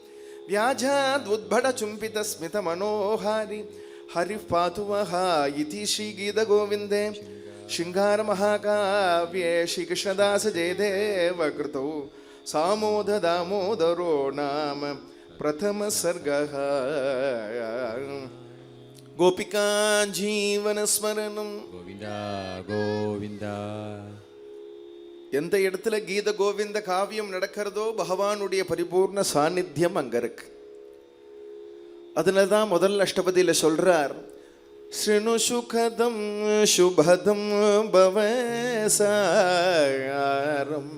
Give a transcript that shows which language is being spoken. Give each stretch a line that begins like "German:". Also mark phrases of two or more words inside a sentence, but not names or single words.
Sanskrit: व्याजाद्वुद्भटचुम्बितस्मितमनोहारि हरिः पातु वः इति श्रीगीतगोविन्दे शृङ्गारमहाकाव्ये श्रीकृष्णदास जयदेव कृतौ सामोददामोदरो नाम प्रथमसर्गः गोपिका जीवनस्मरणं गोविन्द गोविन्द
Tamil: எந்த இடத்துல கீத கோவிந்த காவியம் நடக்கிறதோ பகவானுடைய பரிபூர்ண சாநித்தியம் அங்க இருக்கு. அதில் தான் முதல் அஷ்டபதியில் சொல்றார்,
Sanskrit: शृणु सुखदम् शुभदम् भवसारम्.